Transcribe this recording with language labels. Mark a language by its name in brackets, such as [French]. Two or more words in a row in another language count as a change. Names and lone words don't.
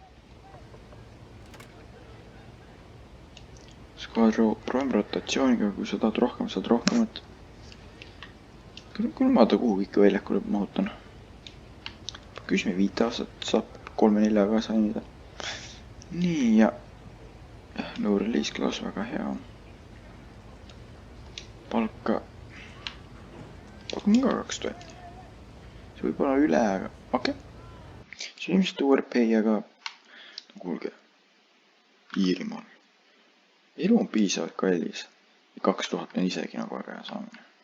[Estonian] Proovime rotatsiooniga, kui sa tahad rohkem, saad rohkemat. Küll ma ta kuhugi ikka väljakule mahutan. Küsime 5 aastat, saab 3-4 ka sainida. Nii ja no [English] release class [Estonian] väga hea. Palka pakun ka 2000. See võib olla üle, aga okei. See on ilmselt overpay, aga kuulge. Iirimaal. Elu on piisavalt kallis. 2000 on isegi nagu väga hea saamine.